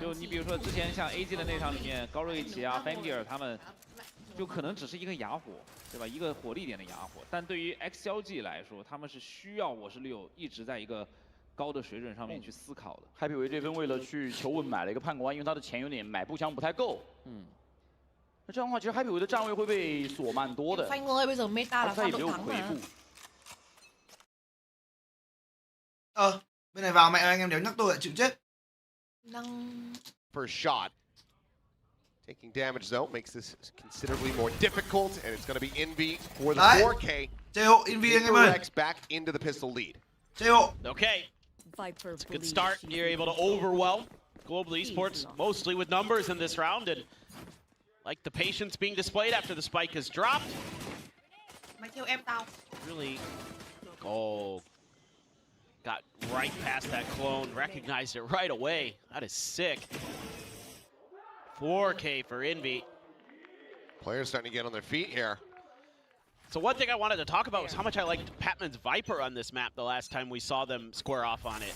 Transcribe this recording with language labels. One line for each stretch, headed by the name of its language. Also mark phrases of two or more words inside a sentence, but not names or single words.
Chinese: 就你比如说之前像 AG 的那场里面，高瑞奇啊、Fangir 他们，就可能只是一个哑火，对吧？一个火力点的哑火。但对于 XLG 来说，他们是需要我是LUeu一直在一个 高的水准上面去思考的。海比维这分为了去求稳买了一个判官，因为他的钱有点买步枪不太够。那这样的话，其实海比维的站位会被锁蛮多的。
Vietnamese: Phanh ơi, bây giờ meta là
Chinese: 他
Vietnamese: Phan
Chinese: 也没
Vietnamese: Độc
Chinese: 有
Vietnamese: Thắng
Chinese: 回
Vietnamese: mà.
Chinese: 复。
Vietnamese: Bên này vào mẹ anh em đéo nhắc tôi lại chịu chết.
English: First shot. Taking damage though makes this considerably more difficult, and it's going to be Envy for the 4K.
Vietnamese: THEO, Envy anh em ơi.
English: VIE-ENG back into the pistol lead. THEO. Okay. It's a good start. You're able to overwhelm Global Esports mostly with numbers in this round, and like the patience being displayed after the spike has dropped.
Vietnamese: Mày theo em tao.
English: Really, got right past that clone, recognized it right away. That is sick. 4K for Envy. Players starting to get on their feet here. So one thing I wanted to talk about was how much I liked Patman's Viper on this map the last time we saw them square off on it.